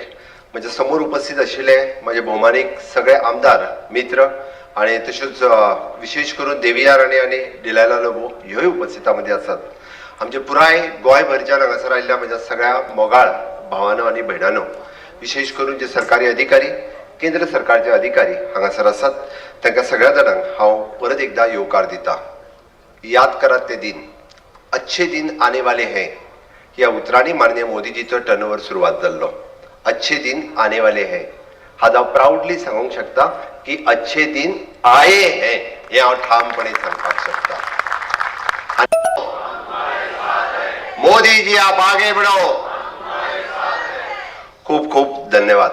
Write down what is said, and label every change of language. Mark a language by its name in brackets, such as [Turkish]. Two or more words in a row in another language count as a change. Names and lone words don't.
[Konkani] म्हणजे समोर उपस्थित आशिल्ले माझे भौमानीक सगळे आमदार मित्र आणि तशेंच विशेष करून देवियार आणि डिलायला लोबो ह्योय उपस्थितामध्ये आसात. आमचे पुराय गोंयभरच्यान हांगासर आयिल्ल्या म्हज्या सगळ्या मोगाळ भावांनो आणि भयणांनो, विशेष करून जे सरकारी अधिकारी, केंद्र सरकारचे अधिकारी हांगासर आसात, तांकां सगळ्या जाणांक हांव परत एकदा येवकार दिता. याद करात ते दिन, [Hindi] अच्छे दिन आने वाले हैं [Konkani] ह्या उतरांनी माननीय मोदीजीचो टर्नओव्हर सुरवात जाल्लो. [Hindi] अच्छे दिन आने वाले हैं [Konkani] हांव प्राउडली सांगूंक शकता की [Hindi] अच्छे दिन आए हैं [Konkani] हे हांव ठामपणे सांगपाक शकता. [Hindi] मोदी जी आप आगे बढ़ो. [Konkani] खूप खूप धन्यवाद.